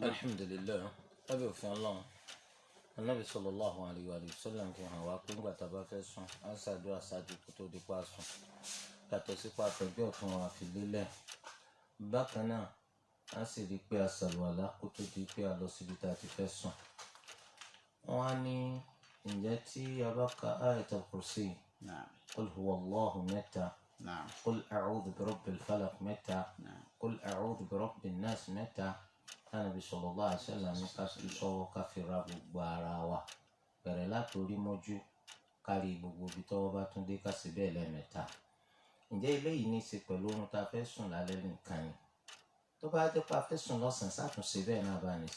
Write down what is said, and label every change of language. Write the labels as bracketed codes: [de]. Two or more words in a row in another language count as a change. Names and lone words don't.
[yo] alhamdulilayi lábẹ́ òfin ọlọ́run anabi [ar] صلى الله عليه وسلم [yo] fi hàn wá pé ńgbà tá a bá fẹ́ sùn á ṣàdúrà ṣáájú kó tó di pa sùn yàtọ̀ sí pa àtẹ̀gbẹ́ ọ̀tún wa fi lélẹ̀ bákan náà á sì rí i pé a ṣàlùwàlá kó tó di pé a lọ síbi tá a ti fẹ́ sùn. wọ́n á ní ǹjẹ́ tí a bá ka ayatul kursi qul huwallahu mẹ́ta qul a'udhu birabbil falaq mẹ́ta qul a'udhu birabbin nas mẹ́ta Ànábì [ar] صلى الله عليه وسلم [yo] ní ká fi sọ́wọ́ ká fi ra gbogbo ara wa bẹ̀rẹ̀ látòrí mọ́jú kárí gbogbo ibi tọ́wọ́ bá tún dé ká sì bẹ́ẹ̀ lẹ́ẹ̀mẹ́ta. ǹjẹ́ eléyìí ní í ṣe pẹ̀lú ohun tá a fẹ́ sùn lálẹ́ nìkan ni tó bá jẹ́ pé a fẹ́ sùn lọ́sàn-án sátúnṣe bẹ́ẹ̀ náà bá ní